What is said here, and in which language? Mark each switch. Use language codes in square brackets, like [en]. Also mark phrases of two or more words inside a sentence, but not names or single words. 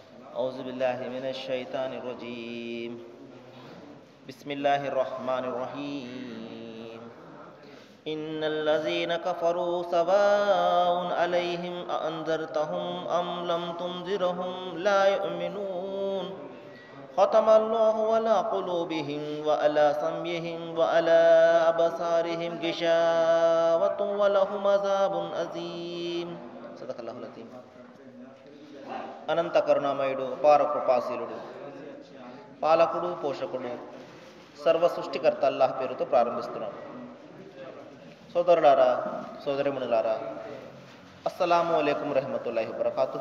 [ar] أعوذ بالله من الشيطان الرجيم بسم الله الرحمن الرحيم إن الذين كفروا سواء عليهم أأنذرتهم أم لم تنذرهم لا يؤمنون ختم الله على قلوبهم وعلى سمعهم وعلى أبصارهم غشاوة ولهم عذاب عظيم صدق الله العظيم. [te] అనంత కరుణామయుడు అపార కృపాశీలుడు పాలకుడు పోషకుడు సర్వ సృష్టికర్త అల్లాహ్ పేరుతో ప్రారంభిస్తున్నాం. సోదరులారా సోదరిమణులారా, [ar] السلام عليكم رحمة الله وبركاته.